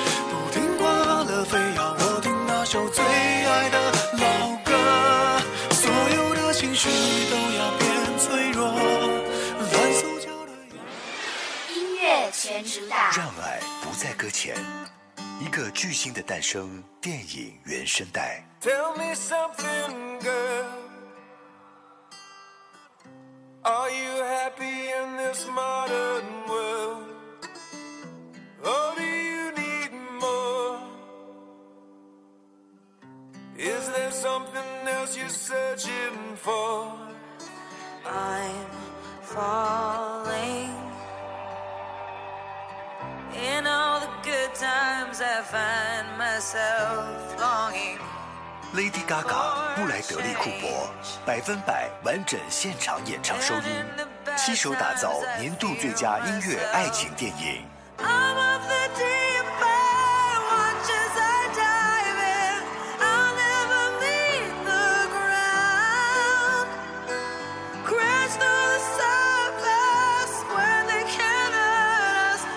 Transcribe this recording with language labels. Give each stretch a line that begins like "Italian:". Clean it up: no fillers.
Chinese: 不听话了，非要我听那首最爱的老歌，所有的情绪都要变脆弱，全主打，让爱不在搁浅，一个巨星的诞生，电影原声带。
English: Tell me something, girl. Are you happy in this modern world? Or do you need more? Is there something else you're searching for? I'm fallingIn all the good times, I find myself longing.
Chinese: Lady Gaga, 布莱德利·库珀，百分百完整现场演唱收音，携手打造年度最佳音乐爱情电影。
English: I'm off the deep end, watch as I dive in. I'll never leave the ground. Crash through the surface when they can't hurt us.